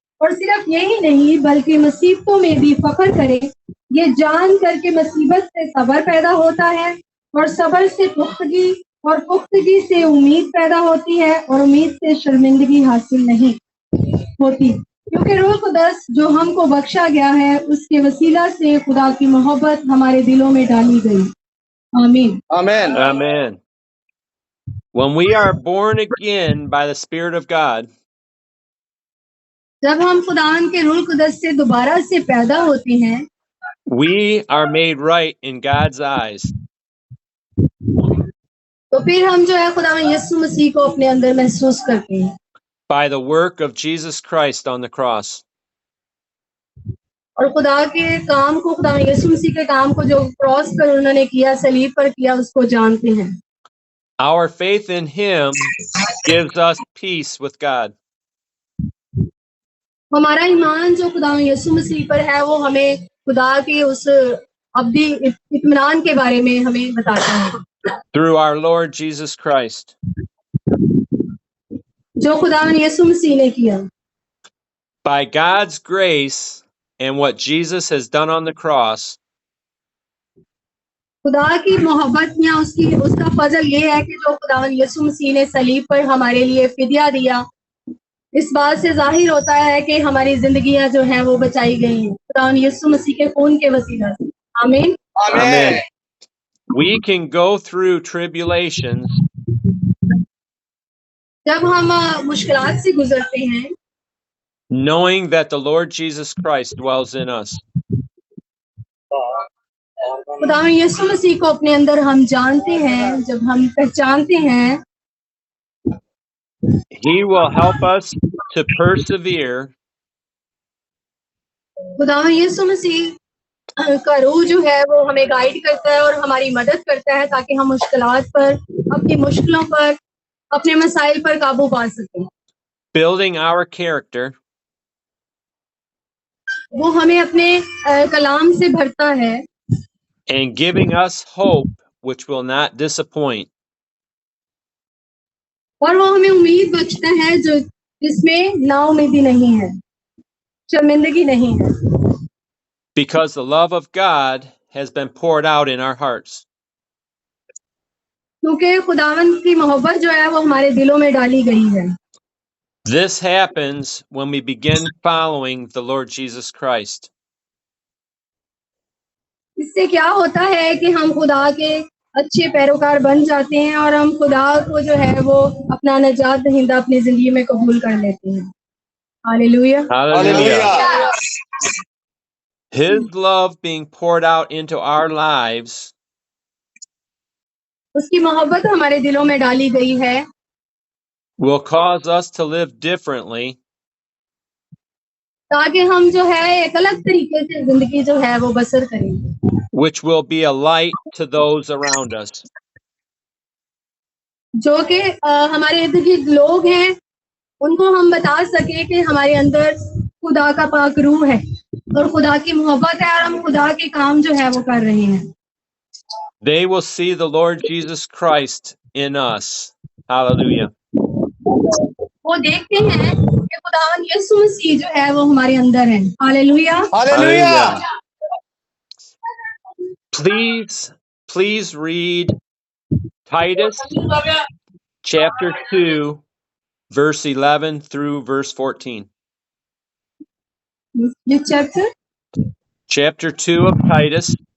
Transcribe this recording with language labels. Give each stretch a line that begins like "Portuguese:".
Hindi: और सिर्फ यही नहीं बल्कि मुसीबतों में भी फख्र करें, ये जान कर के मुसीबत से सब्र पैदा होता है, और सब्र से पुख्तगी, और पुख्तगी से उम्मीद पैदा होती है, और उम्मीद से शर्मिंदगी हासिल नहीं होती, क्योंकि रूह कुदस जो हमको बख्शा गया है उसके वसीला से खुदा की मोहब्बत हमारे दिलों में डाली गई। आमीन।
English: Amen. Amen. When we are born again by the Spirit of God,
Hindi: जब हम खुदावन के रूह कुदस से दोबारा से पैदा होते हैं,
English: we are made right in God's eyes.
Hindi: तो फिर हम जो है खुदावन यीशु मसीह को अपने अंदर महसूस करते हैं
English: By the work of Jesus Christ on the cross.
Hindi: और खुदा के काम को, खुदावन यीशु मसीह के काम को जो क्रॉस पर उन्होंने किया, सलीब पर किया, उसको जानते हैं।
English: Our faith in Him gives us peace with God.
Hindi: हमारा ईमान जो खुदावन यीशु मसीह पर है वो हमें खुदा के उस अब्दी इत्मीनान के बारे में हमें बताता है,
English: Through our Lord Jesus Christ.
Hindi: जो खुदावन यीशु मसीह ने किया।
English: By God's grace and what Jesus has done on the cross,
Hindi: खुदा की मोहब्बत या उसका फजल ये है कि जो खुदावन यीशु मसीह ने सलीब पर हमारे लिए फिदिया दिया, इस बात से जाहिर होता है कि हमारी जिंदगियां जो हैं वो बचाई गई हैं खुदावन यीशु मसीह के खून के वसीला से। आमीन।
English: Amen. we can go through tribulations
Hindi: जब हम मुश्किलात से गुजरते हैं,
English: knowing that the Lord Jesus Christ dwells in us.
Hindi: खुदावन यीशु मसीह को अपने अंदर हम जानते हैं, जब हम पहचानते हैं,
English: He will help us to persevere
Hindi: खुदावन यीशु मसीह का रूह जो है वो हमें गाइड करता है और हमारी मदद करता है ताकि हम मुश्किलात पर, अपनी मुश्किलों पर, अपने मसाइल पर काबू पा सकें।
English: building our character
Hindi: वो हमें अपने कलाम से भरता है
English: and giving us hope which will not disappoint.
Hindi: और वो हमें उम्मीद बख्शता है जो जिसमें नाउमीदी नहीं है, शर्मिंदगी नहीं है,
English: Because the love of God has been poured out in our hearts.
Hindi: क्योंकि खुदावन की मोहब्बत जो है वो हमारे दिलों में डाली गई है।
English: This happens when we begin following the Lord Jesus Christ.
Hindi: इससे क्या होता है कि हम खुदा के अच्छे पैरोकार बन जाते हैं और हम खुदा को जो है वो अपना नजात दहिंदा अपनी जिंदगी में कबूल कर लेते हैं। Hallelujah.
English: Hallelujah. His love being poured out into our lives
Hindi: उसकी मोहब्बत हमारे दिलों में डाली गई है,
English: will cause us to live differently
Hindi: ताकि हम जो है एक अलग तरीके से जिंदगी जो है वो बसर करेंगे,
English: which will be a light to those around us.
Hindi: जो कि हमारे इर्द गिर्द लोग हैं उनको हम बता सके कि हमारे अंदर खुदा का पाक रूह है और खुदा की मोहब्बत है और हम खुदा के काम जो है वो कर रहे हैं।
English: They will see the Lord Jesus Christ in us. Hallelujah.
Hindi: वो देखते हैं कि खुदावन यीशु मसीह जो है वो हमारे अंदर है। Hallelujah.
English: Hallelujah. Please read Titus chapter 2 verse 11 through verse 14. Which chapter? Chapter 2 of Titus